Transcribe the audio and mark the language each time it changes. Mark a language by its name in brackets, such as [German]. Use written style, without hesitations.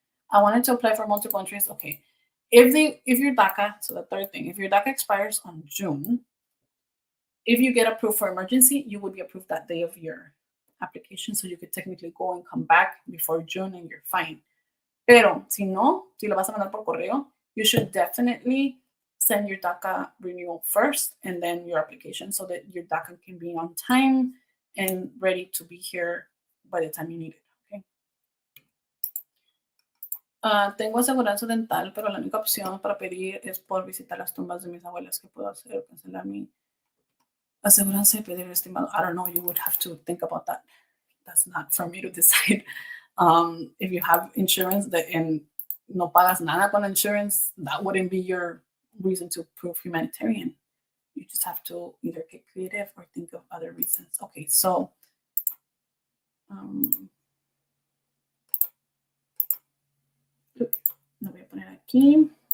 [English] I wanted to apply for multiple entries. Okay. If your DACA, so the third thing, if your DACA expires on June, if you get approved for emergency, you would be approved that day of your application, so you could technically go and come back before June and you're fine. [Spanish] Pero si no, si lo vas a mandar por correo, [English] you should definitely send your DACA renewal first and then your application so that your DACA can be on time and ready to be here by the time you need it. Okay. [Spanish] Tengo aseguranza dental, pero la única opción para pedir es por visitar las tumbas de mis abuelas. ¿Qué puedo hacer? Cancelar mi aseguranza y pedir estimado. [English] I don't know. You would have to think about that. That's not for me to decide. If you have insurance and [Spanish] no pagas nada con [English] insurance, that wouldn't be your reason to prove humanitarian. You just have to either get creative or think of other reasons. [Spanish] Okay, so lo voy a poner aquí.